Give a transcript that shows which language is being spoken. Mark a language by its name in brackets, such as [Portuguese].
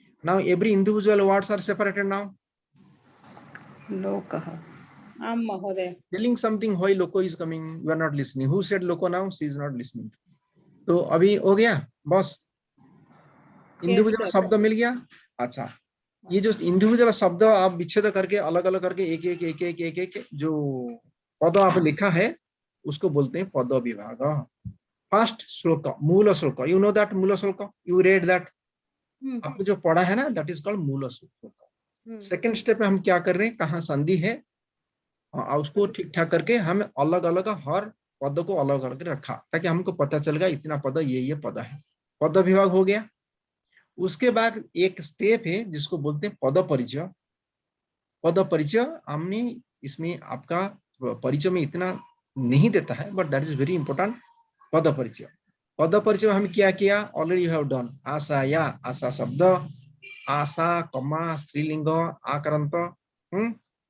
[English] Now every individual words are separated now. [Sanskrit] लोकः. [English] Telling something why loko is coming, you are not listening. Who said loko now? She is not listening. [Hindi] तो अभी हो गया बस. Individual शब्द मिल गया. अच्छा ये जो इंडिविजुअल शब्द आप विच्छेद करके अलग अलग करके एक एक एक एक एक एक जो पद आप लिखा है उसको बोलते हैं पद विभाग. फर्स्ट श्लोक मूल श्लोक. [English] You know that mool shloka. You read that. [Hindi] आपने जो पढ़ा है ना [English] That is called mool shloka. [Hindi] सेकंड स्टेप में हम क्या कर रहे हैं, कहाँ संधि है और उसको ठीक ठाक करके हमें अलग अलग हर पद को अलग करके रखा ताकि हमको पता चल गया इतना पद ये पद है. पद विभाग हो गया. उसके बाद एक स्टेप है जिसको बोलते हैं पद परिचय. पद परिचय हमने इसमें आपका परिचय में इतना नहीं देता है [English] But that is very important. [Hindi] पद परिचय. पद परिचय हम क्या किया [English] Already you have done. [Hindi] आशा या आशा शब्द, आशा कमा स्त्रीलिंग आकरंत.